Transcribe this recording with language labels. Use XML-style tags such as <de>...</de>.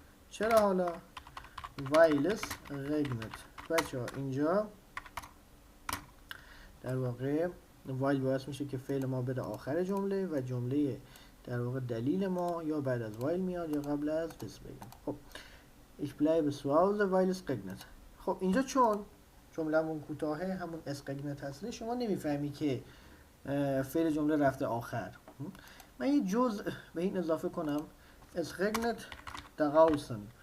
<de>چرا حالا؟ weil es regnet.</de> <fa>بچه ها اینجا در واقع وایل باعث میشه که فعل ما بده آخر جمله و جمله در واقع دلیل ما یا بعد از وایل میاد یا قبل از deswegen.</fa> <de>خب ich bleibe zu Hause weil es regnet.</de> <fa>خب اینجا چون جمله‌مون کوتاهه همون</fa> <de>es regnet</de> <fa>هست شما نمیفهمی که فعل جمله رفته آخر. من یه جزء به این اضافه کنم</fa> <de>es regnet draußen.</de>